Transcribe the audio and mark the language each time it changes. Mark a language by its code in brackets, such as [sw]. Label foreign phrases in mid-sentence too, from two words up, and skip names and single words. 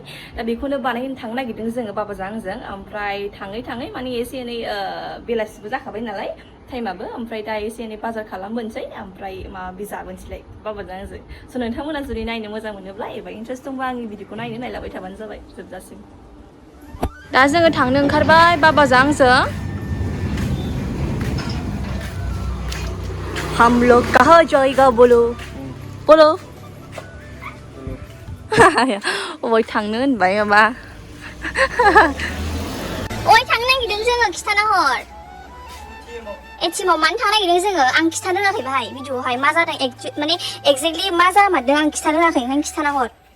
[brx] दा बेखौनो बानायनो थांनो नागिरदों जोङो बाबाजों आंजों। ओमफ्राय थाङै थाङै माने एसे एनै बेलासिबो जाखाबाय नालाय टाइमाबो। ओमफ्राय दा एसे एनै बाजार खालामबोनोसै, ओमफ्राय माबा जाबोनोसैलाय बाबाजों आंजों। स' नोंथांमोना जुदि नायनो मोजां मोनोब्ला एबा इन्टारेस्ट दंबा आंनि भिडिअखौ नायलांबाय थाबानो जाबाय जोबजासिम। दा जोङो थांनो ओंखारबाय बाबाजों आंजों। [hi] हम लोग कहाँ जाएगा बोलो बोलो [brx] अबाय थांनो होनबाय माबा ओइ थांनो नागिरदों जोङो, खिथाना हर। एटिएमआव मानो थांनो नागिरदों जोङो? आं खिथानो रोङाखै बाहाय भिडिअआवहाय मा जादों माने एक्जेक्टलि मा जामारदों आं खिथानो रोङाखै, ओंखायनो खिथाना हर।